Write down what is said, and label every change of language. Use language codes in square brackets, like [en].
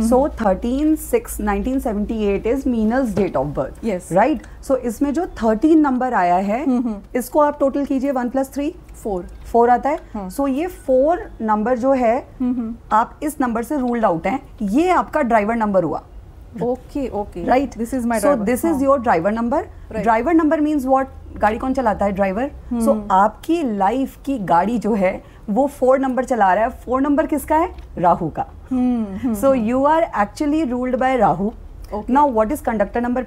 [en] So 13/6/1978 is Meenal's date of birth. Yes. Right? [hi] So इसमें जो 13 number आया है, इसको आप टोटल कीजिए 1 + 3 4 आता है. सो ये 4 नंबर जो है, आप इस नंबर से रूल्ड आउट हैं. ये आपका ड्राइवर नंबर हुआ. [en] Okay. Right? This is my so driver. this is your driver number. Right. Driver number means what? [hi] गाड़ी कौन चलाता है? ड्राइवर. So आपकी लाइफ की गाड़ी जो है वो 4 नंबर चला रहा है. 4 नंबर किसका है? राहु का. [en] So you are actually ruled by Rahu. Okay. Now what is conductor number?